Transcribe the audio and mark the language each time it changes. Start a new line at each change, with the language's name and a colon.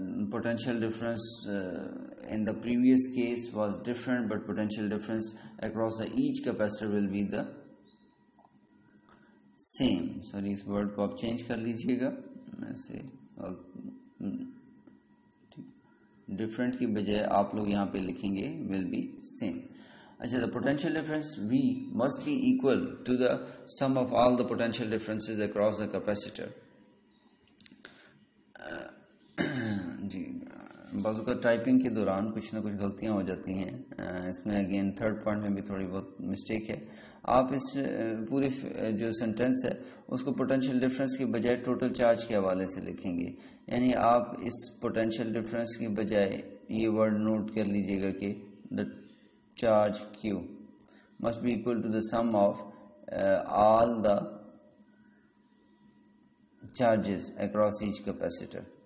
English: Potential difference in the previous case was different, but potential difference across each capacitor will be the same. Sorry,
Urdu: اس word کو آپ change کر لیجئے گا، ایسے different کی بجائے آپ لوگ یہاں پہ لکھیں گے
English: will be same. اچھا، the potential difference V must be equal to the sum of all the potential differences across the capacitor.
Urdu: جی بعض اوقات ٹائپنگ کے دوران کچھ نہ کچھ غلطیاں ہو جاتی ہیں، اس میں اگین تھرڈ پوائنٹ میں بھی تھوڑی بہت مسٹیک ہے. آپ اس پوری جو سینٹینس ہے اس کو پوٹینشیل ڈفرینس کے بجائے ٹوٹل چارج کے حوالے سے لکھیں گے. یعنی آپ اس پوٹینشیل ڈفرینس کی بجائے یہ ورڈ نوٹ کر لیجئے گا کہ
English: the charge Q must be equal to the sum of all the charges across each capacitor.